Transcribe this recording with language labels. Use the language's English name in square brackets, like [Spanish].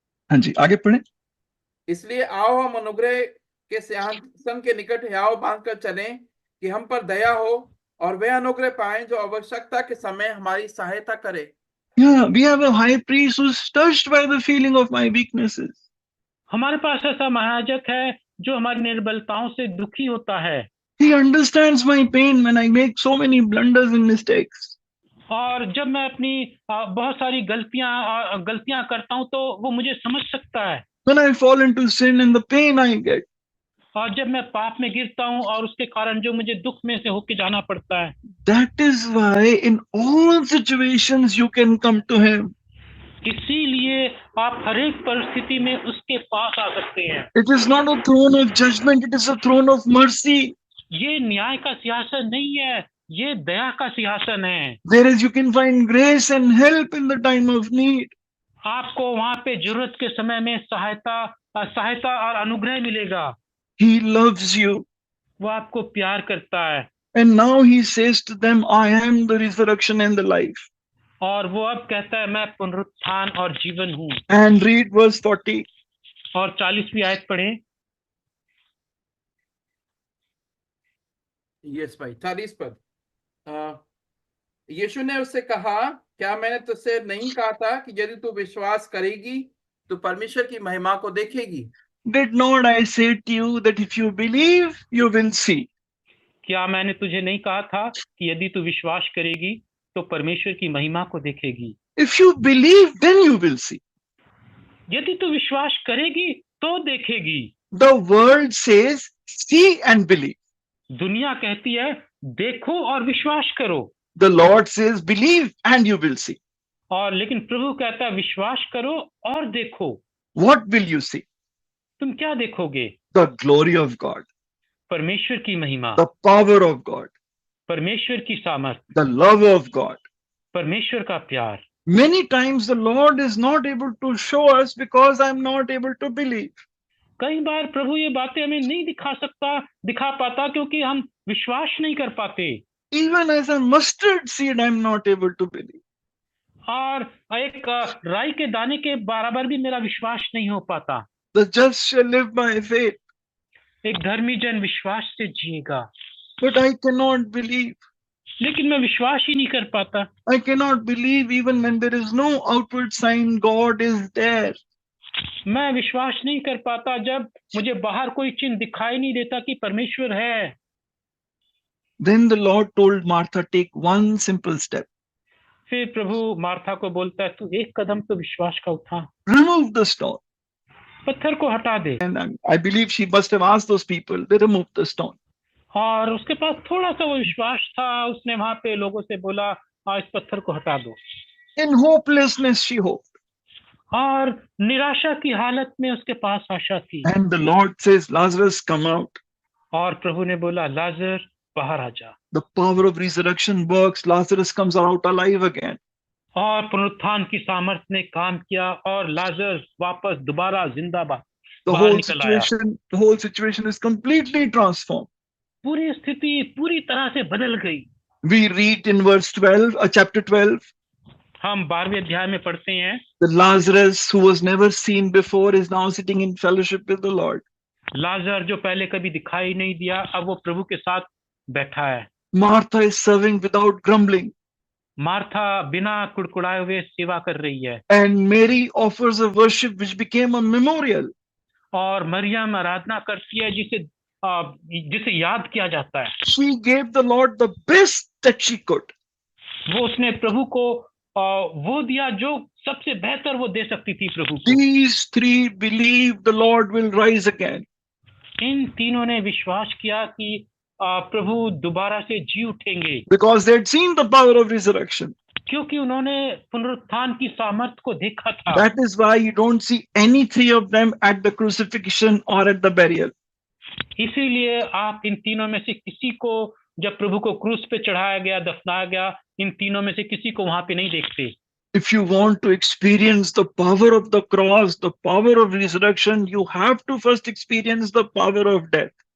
[Hindi] हाँ जी, आगे पढ़ें। इसलिए आओ हम अनुग्रह के सिंहासन के निकट हियाव बांधकर चलें कि हम पर दया हो और वह अनुग्रह पाएं जो आवश्यकता के समय हमारी सहायता करे। [English] Yeah, we have a high priest who's touched by the feeling of my weaknesses. [Hindi] हमारे पास ऐसा महायाजक है जो हमारी निर्बलताओं से दुखी होता है। [English] He understands my pain when I make so many blunders and mistakes. [Hindi] और जब मैं अपनी बहुत सारी गलतियां करता हूं तो वो मुझे समझ सकता है। [English] When I fall into sin and the pain I get. [Hindi] और जब मैं पाप में गिरता हूं और उसके कारण जो मुझे दुख में से होके जाना पड़ता है। [English] That is why in all situations you can come to him. [Hindi] इसीलिए आप हर एक परिस्थिति में उसके पास आ सकते हैं। [English] It is not a throne of judgment, it is a throne of mercy. [Hindi] ये न्याय का सिंहासन नहीं है, ये दया का सिंहासन है। [English] There is you can find grace and help in the time of need. [Hindi] आपको वहां पे जरूरत के समय में सहायता और अनुग्रह मिलेगा। [English] He loves you. [Hindi] वो आपको प्यार करता है। [English] And now he says to them, I am the resurrection and the life. [Hindi] और वो अब कहता है मैं पुनरुत्थान और जीवन हूँ। [English] And read verse 40. [Hindi] और 40वीं आयत पढ़ें। यस भाई, 40 पद। यीशु ने उससे कहा, क्या मैंने तुझसे नहीं कहा था कि यदि तू विश्वास करेगी तो परमेश्वर की महिमा को देखेगी? [English] Did not I say to you that if you believe, you will see? [Hindi] क्या मैंने तुझे नहीं कहा था कि यदि तू विश्वास करेगी तो परमेश्वर की महिमा को देखेगी? [English] If you believe, then you will see. [Hindi] यदि तू विश्वास करेगी तो देखेगी। [English] The world says, see and believe. [Hindi] दुनिया कहती है देखो और विश्वास करो। [English] The Lord says, believe and you will see. [Hindi] और लेकिन प्रभु कहता है विश्वास करो और देखो। [English] What will you see? [Hindi] तुम क्या देखोगे? [English] The glory of God, [Hindi] परमेश्वर की महिमा, [English] the power of God, [Hindi] परमेश्वर की सामर्थ, [English] the love of God. [Hindi] परमेश्वर का प्यार। [English] Many times the Lord is not able to show us because I'm not able to believe. [Hindi] कई बार प्रभु ये बातें हमें नहीं दिखा पाता क्योंकि हम विश्वास नहीं कर पाते। [English] Even as a mustard seed, I'm not able to believe. [Hindi] और एक राई के दाने के बराबर भी मेरा विश्वास नहीं हो पाता। [English] The just shall live by faith. [Hindi] एक धर्मी जन विश्वास से जिएगा। [English] But I cannot believe. [Hindi] लेकिन मैं विश्वास ही नहीं कर पाता। [English] I cannot believe even when there is no outward sign God is there. [Hindi] मैं विश्वास नहीं कर पाता जब मुझे बाहर कोई चिन्ह दिखाई नहीं देता कि परमेश्वर है। [English] Then the Lord told Martha, take one simple step. [Hindi] फिर प्रभु मार्था को बोलता है तू एक कदम तो विश्वास का उठा। [English] Remove the stone. [Hindi] पत्थर को हटा दे। [English] And I believe she must have asked those people, they removed the stone. [Hindi] और उसके पास थोड़ा सा वो विश्वास था, उसने वहां पे लोगों से बोला इस पत्थर को हटा दो। [English] In hopelessness she hoped. [Hindi] और निराशा की हालत में उसके पास आशा थी। [English] And the Lord says, Lazarus, come out. [Hindi] और प्रभु ने बोला लाजर बाहर आ जा। [English] The power of resurrection works. Lazarus comes out alive again. [Hindi] और पुनरुत्थान की सामर्थ ने काम किया और लाजर वापस दोबारा जिंदा [English] The whole situation is completely transformed. [Hindi] पूरी स्थिति पूरी तरह से बदल गई। [English] We read in verse 12, chapter 12. [Hindi] हम 12वें अध्याय में पढ़ते हैं [English] The Lazarus who was never seen before is now sitting in fellowship with the Lord. [Hindi] लाजर जो पहले कभी दिखाई नहीं दिया अब वो प्रभु के साथ बैठा है। [English] Martha is serving without grumbling. [Hindi] Martha बिना कुड़कुड़ाए हुए सेवा कर रही है, [English] And Mary offers a worship which became a memorial. [Hindi] और मरियम आराधना करती है जिसे याद किया जाता है। [English] She gave the Lord the best that she could. [Hindi] वो उसने प्रभु को वो दिया जो सबसे बेहतर वो दे सकती थी प्रभु को। [English] These three believe the Lord will rise again. [Hindi] इन तीनों ने विश्वास किया कि प्रभु दोबारा से जी उठेंगे, [English] Because they had seen the power of resurrection. [Hindi] क्योंकि उन्होंने पुनरुत्थान की सामर्थ को देखा था। [English] That is why you don't see any three of them at the crucifixion or at the burial. [Hindi] इसीलिए आप इन तीनों में से किसी को, जब प्रभु को क्रूस पे चढ़ाया गया, दफनाया गया, इन तीनों में से किसी को वहां पे नहीं देखते। [English] If you want to experience the power of the cross, the power of resurrection, you have to first experience the power of death.